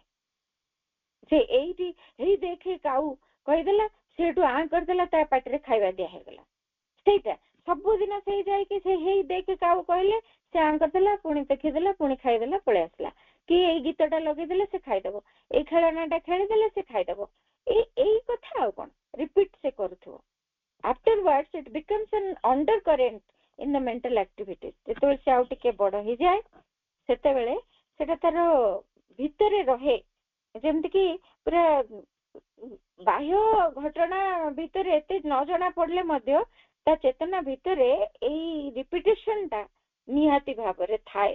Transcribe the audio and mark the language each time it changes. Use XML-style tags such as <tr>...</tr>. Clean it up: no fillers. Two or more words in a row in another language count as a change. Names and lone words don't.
<or>ସେ ଏଇଠି ହେଇ ଦେଖେ କାଉ କହିଦେଲା, ସେଠୁ ଆଁ କରିଦେଲା, ତା ପାଟିରେ ଖାଇବା ଦିଆ ହେଇଗଲା। ସେଇଟା ସବୁଦିନ ସେଇ ଯାଇକି ସେ ହେଇ ଦେଖେ କାଉ କହିଲେ ସେ ଆଁ କରିଦେଲା, ପୁଣି ଦେଖିଦେଲା, ପୁଣି ଖାଇଦେଲା, ପଳେଇ ଆସିଲା। କି ଏଇ ଗୀତଟା ଲଗେଇଦେଲେ ସେ ଖାଇଦବ, ଏଇ ଖେଳନାଟା ଖେଳିଦେଲେ ସେ ଖାଇଦବ। ଏଇ କଥା ଆଉ କଣ, ରିପିଟ୍ ସେ କରୁଥିବ।</or> <en>afterwards it becomes an undercurrent in the mental activities.</en> <or>ଯେତେବେଳେ ସେ ଆଉ ଟିକେ ବଡ ହେଇଯାଏ, ସେତେବେଳେ ସେଟା ତାର ଭିତରେ ରହେ, ଯେମିତି କି ପୁରା ବାହ୍ୟ ଘଟଣା ଭିତରେ ଏତେ ନ ଜଣା ପଡିଲେ ମଧ୍ୟ ତା ଚେତନା ଭିତରେ ଏଇ ରିପିଟେସନ ଟା ନିହାତି ଭାବରେ ଥାଏ।</or>